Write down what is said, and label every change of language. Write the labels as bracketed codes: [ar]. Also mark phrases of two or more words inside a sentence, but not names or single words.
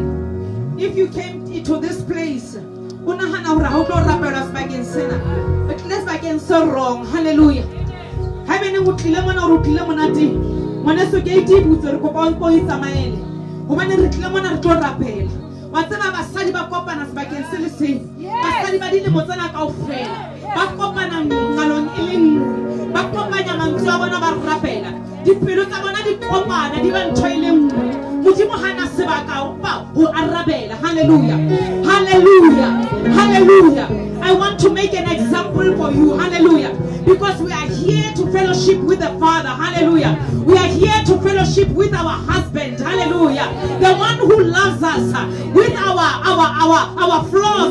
[en] If you came into this place, let's begin so wrong. Hallelujah. [st] Whatever basadi ba kopana sebakeng se le seng basadi ba dile motsana kaofela ba kopana ngalong e le nngwe ba kopanya mantswe a bona ba rapela dipelo tsa bona di kopana di ba ntho e le nngwe modimo hana sebaka ho arabela. [en] Hallelujah, hallelujah, hallelujah. I want to make an example for you. Hallelujah. Because we are here to fellowship with the Father. Hallelujah. We are here to fellowship with our husband. Hallelujah. The one who loves us with our flaws.